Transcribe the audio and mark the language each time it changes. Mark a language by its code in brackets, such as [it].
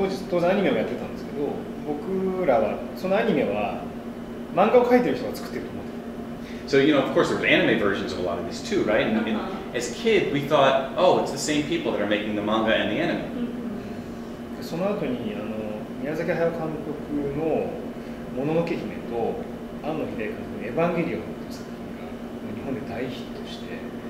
[ja] 当然アニメをやってたんですけど、僕らはそのアニメは漫画を描いてる人が作ってると思ってた。 [en] So of course there were anime versions of a lot of these too, right? And as a kid we thought, oh, it's the same people that are making the manga and the anime. [ja] その後に宮崎駿監督のもののけ姫と庵野秀明監督のエヴァンゲリオンという作品が日本で大ヒットして。